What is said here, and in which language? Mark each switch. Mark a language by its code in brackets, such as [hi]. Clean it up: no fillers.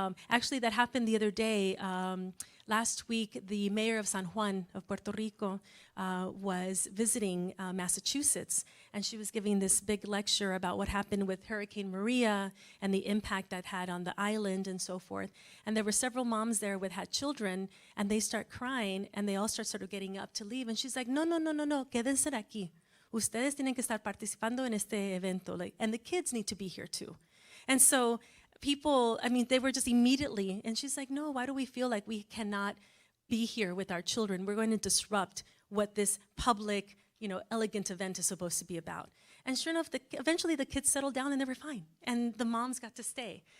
[en] Actually, that happened the other day. Last week, the mayor of San Juan of Puerto Rico was visiting Massachusetts, and she was giving this big lecture about what happened with Hurricane Maria and the impact that had on the island and so forth. And there were several moms there with had children, and they start crying, and they all start sort of getting up to leave. And she's like, no, [es] quédense aquí. Ustedes tienen que estar participando en este evento. [en] Like, and the kids need to be here too. And so people, I mean, they were just immediately, and she's like, no, why do we feel like we cannot be here with our children? We're going to disrupt what this public, you know, elegant event is supposed to be about. And sure enough, eventually the kids settled down and they were fine. And the moms got to stay.